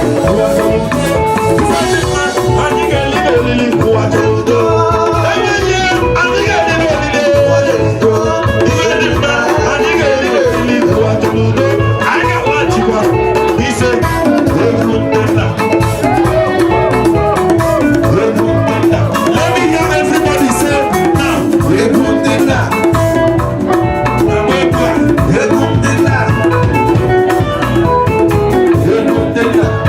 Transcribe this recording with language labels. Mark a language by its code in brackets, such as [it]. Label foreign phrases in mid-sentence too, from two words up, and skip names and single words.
[ig] Ụwa chọrọ udo. Ife dị mma. Anyị ga-eri n'oriri. Ụwa chọrọ udo. Enweghị ihe. Anyị ga-eri n'oriri. Ụwa chọrọ udo. Ife dị mma. Anyị ga-eri n'oriri. Ụwa chọrọ udo. Anyị ga-agbachikwa. Ise. Egwu ndị nna. Egwu ndị nna. [en] Let me hear everybody say now. [ig] Egwu ndị nna. Na mgbe egwu a. Egwu ndị nna. Egwu ndị nna.